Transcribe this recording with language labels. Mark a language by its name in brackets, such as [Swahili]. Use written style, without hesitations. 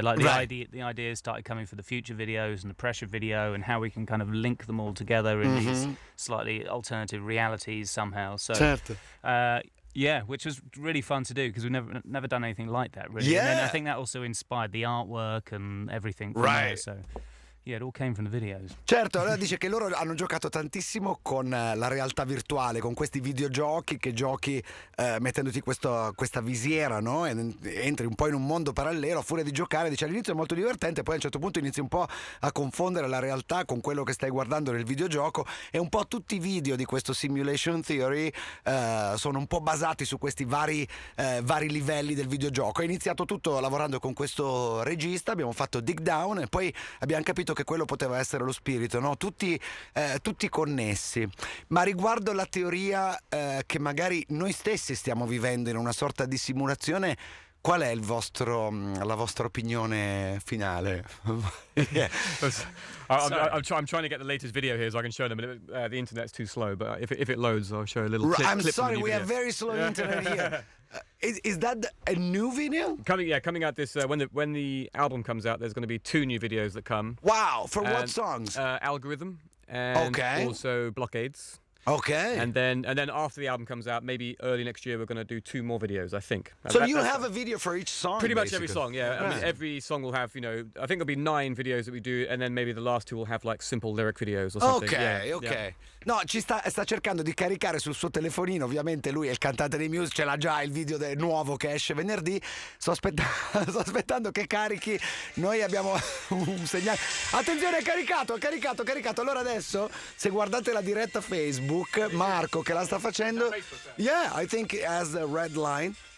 [English] Like the ideas started coming for the future videos and the Pressure video, and how we can kind of link them all together in these slightly alternative realities somehow. So. [Italian] Certo. [English] Yeah, which was really fun to do because we've never done anything like that, really. Yeah. And then I think that also inspired the artwork and everything from there. So, yeah, it all came from the videos. [Italian] Certo, allora dice che loro hanno giocato tantissimo con la realtà virtuale, con questi videogiochi che giochi mettendoti questa visiera, no? E entri un po' in un mondo parallelo a furia di giocare. Dice all'inizio è molto divertente, poi a un certo punto inizi un po' a confondere la realtà con quello che stai guardando nel videogioco, e un po' tutti i video di questo Simulation Theory sono un po' basati su questi vari livelli del videogioco. È iniziato tutto lavorando con questo regista, abbiamo fatto Dig Down e poi abbiamo capito che quello poteva essere lo spirito, no? Tutti connessi. Ma riguardo la teoria che magari noi stessi stiamo vivendo in una sorta di simulazione, qual è la vostra opinione finale? [English] Yeah. I'm trying to get the latest video here so I can show them. The internet's too slow, but if it loads, I'll show a little clip. I'm clip sorry, from the we video. have very slow internet here. Is that a new video? Coming out this when the album comes out, there's going to be 2 new videos that come. Wow, for what songs? Algorithm and also Blockades. Okay. And then after the album comes out, maybe early next year, we're going to do 2 more videos, I think. So you have a video for each song? Pretty much basically. every song, yeah. I mean, every song will have, I think there'll be 9 videos that we do, and then maybe the last 2 will have like simple lyric videos or something. Ok. Yeah. [Italian] No, sta cercando di caricare sul suo telefonino, ovviamente lui è il cantante dei Muse, ce l'ha già il video nuovo che esce venerdì. Sto aspettando che carichi. Noi abbiamo un segnale. Attenzione, è caricato. Allora adesso, se guardate la diretta Facebook, Marco che la sta facendo, [English] yeah, I think it has a red line.